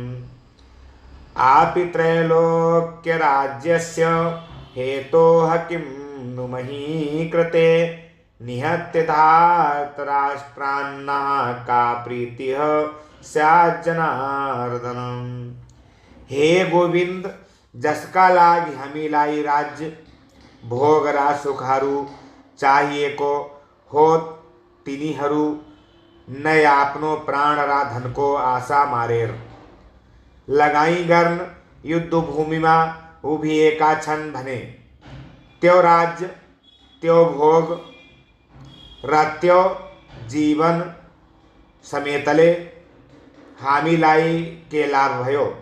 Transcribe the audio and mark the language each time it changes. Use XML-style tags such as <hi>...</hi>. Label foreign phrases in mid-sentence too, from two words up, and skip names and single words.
<sa>आपि त्रैलोक्यराज्यस्य हेतोः किं नु मही कृते, निहत्य धातराष्ट्रान्नः का प्रीतिः स्याज्जनार्दन।</sa> <ne>हे गोविंद, जसका लागि हामीलाई राज्य भोग र सुखहरू चाहिएको हो, तिनीहरू नै आफ्नो प्राण र धनको आशा मारेर लगाई गर्न युद्ध भूमिमा उभिएका छन् भने त्यो राज्य, त्यो भोग र त्यो जीवन समेतले हामीलाई के लाभ भयो।</ne>